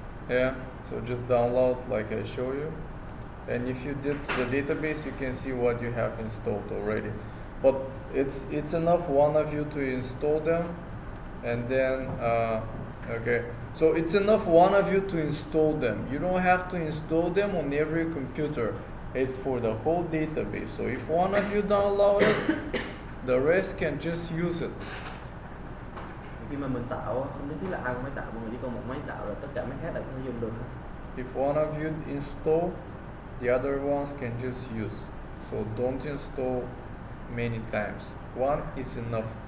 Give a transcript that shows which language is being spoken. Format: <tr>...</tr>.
<en>Yeah, so just download like I show you, and if you did the database you can see what you have installed already, but it's enough one of you to install them, and then okay, so it's enough one of you to install them. You don't have to install them on every computer. It's for the whole database. So if one of you download it, the rest can just use it.</en> <vi>Khi mà mình tạo á, không nhất thiết là ai cũng phải tạo, mọi người chỉ cần một máy tạo là tất cả máy khác đều có thể dùng được.</vi> <en>If one of you install, the other ones can just use. So don't install many times. One is enough.</en>